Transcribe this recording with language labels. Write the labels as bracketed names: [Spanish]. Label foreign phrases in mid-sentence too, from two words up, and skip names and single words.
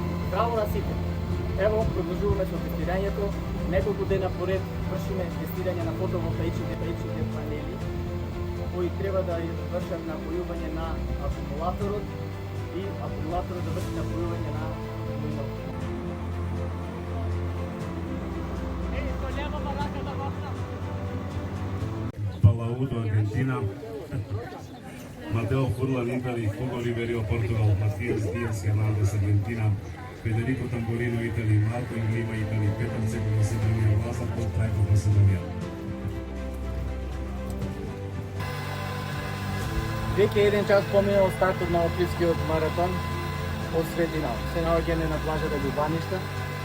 [Macedonian] Здраво на сите! Ево, продолжуваме со тестирањето. Неколку дена поред вршиме тестирање на фотоволтаичните панели, кои треба да вршат напојување на акумулаторот и акумулаторот да врши напојување на млинот. [English] Palaudo, Argentina. Mateo Furlan, Italy. Hugo Ribeiro, Portugal. Matias Diaz Hernandez, Argentina. Federico Tamborino, Italy. Marco in Lima, Italy. Petar Ceko, Macedonia. Laza Potrajko, Macedonia. [Macedonian] Веќе еден час поминал стартот на Охридскиот маратон од средина. Се наоѓаме на плажата Љубаништа.